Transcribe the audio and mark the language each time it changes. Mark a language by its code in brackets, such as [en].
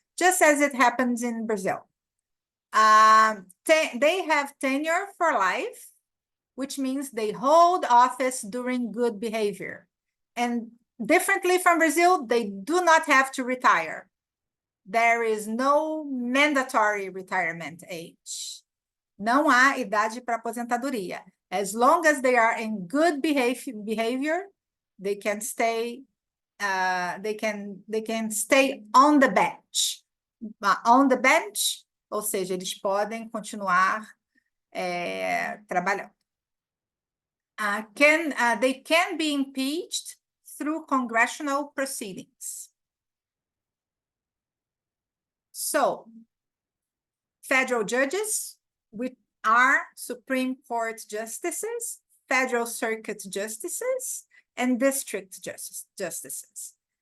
[en] Just as it happens in Brazil. They have tenure for life, which means they hold office during good behavior. And differently from Brazil, they do not have to retire. There is no mandatory retirement age. [pt] Não há idade para aposentadoria. [en] As long as they are in good behavior, they can stay. They can stay on the bench. On the bench, [pt] ou seja, eles podem continuar trabalhando. [en] They can be impeached through congressional proceedings. So, federal judges, which are Supreme Court justices, Federal Circuit justices, and district justices.